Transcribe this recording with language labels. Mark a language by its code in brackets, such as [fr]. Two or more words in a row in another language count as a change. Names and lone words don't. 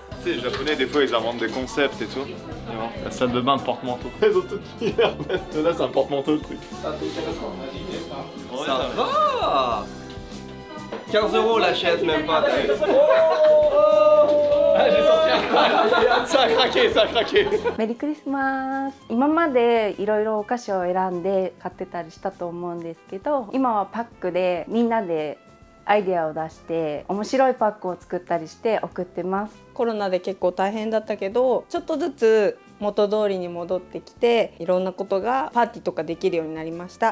[fr] Tu sais, les Japonais, des fois, ils inventent des concepts et tout. Et bon, la salle de bain de porte-manteau. Ils ont tout mis là, c'est un porte-manteau le truc. Ça va 15 € la chaise, même pas. Ah, j'ai sorti un ça a craqué, ça a craqué. [ja] メリークリスマス。今までいろいろお菓子を選んで買ってたりしたと思うんですけど、今はパックでみんなでアイデアを出して面白いパックを作ったりして送ってます。コロナで結構大変だったけど、ちょっとずつ元通りに戻ってきて、いろんなことがパーティーとかできるようになりました。